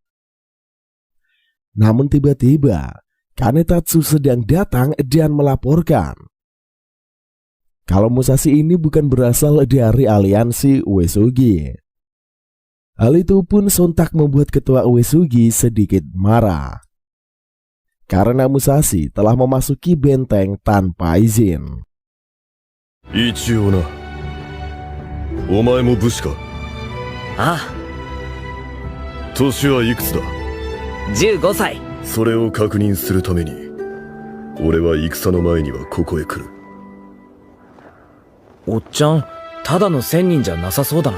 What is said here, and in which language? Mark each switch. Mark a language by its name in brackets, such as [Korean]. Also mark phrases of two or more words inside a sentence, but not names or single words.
[Indonesian] Namun tiba-tiba, Kanetatsu sedang datang dan melaporkan kalau Musashi ini bukan berasal dari aliansi Uesugi. Hal itu pun sontak membuat ketua Uesugi sedikit marah karena Musashi telah memasuki benteng tanpa izin. [Japanese] 一応な。お前も武士か。あ年はいくつだ。あ、15歳。それを確認するために俺は戦の前にはここへ来る。おっちゃん、ただの仙人じゃなさそうだな。